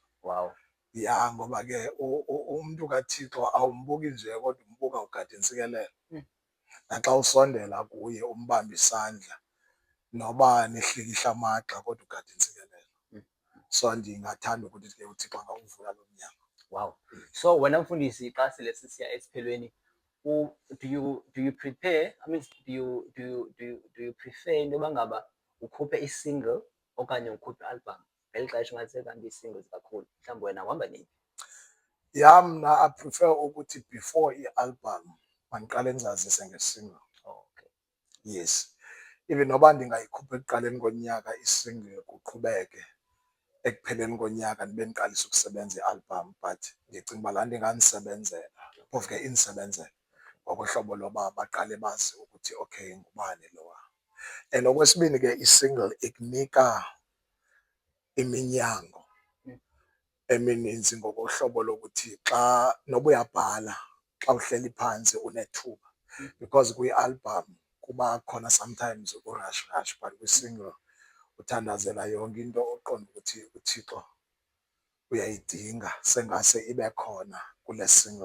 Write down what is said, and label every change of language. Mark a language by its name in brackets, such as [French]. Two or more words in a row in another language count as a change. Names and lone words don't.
[Xhosa] Ngoba ke umntu kaThixo awumbuki nje kodwa umbuka ugada intsikelelo. Naxa usondela kuye umbamba isandla, noba nihlikihla amagxa kodwa ugada intsikelelo. so ndingathanda ukuthi ke uThixo angawuvula lo mnyango. Wow. So wena mfundisi xa sele sisiya esiphelweni, [English] do you prepare, I mean, do you prefer into [Xhosa] yoba ngaba ukhuphe i-single okanye ukhuphe i-album ngeli xesha ngathi sekanti ii-singles kakhulu? Mhlawumbi wena uhamba nini? Ya mna [English] I prefer [Xhosa] ukuthi before i-album mandiqale ndizazise nge-single. Okay. [English] Yes, even [Xhosa] noba ndingayikhupha ekuqaleni konyaka i-single kuqhubeke ekupheleni konyaka ndibe ndiqalisa ukusebenza i-album, but ndicinga uba laa nto ingandisebenzela, phofu ke indisebenzela ngokohlobo loba baqale bazi ukuthi okay ngubani lowa. And okwesibini ke i-single ikunika iminyango emininzi ngokohlobo lokuthi xa noba uyabhala xa uhleli phantsi unethuba, because kwi-album kuba khona sometimes urush but kwi-single uthandazela yonke into oqonda ukuthi uThixo uyayidinga sengase ibe khona kule single.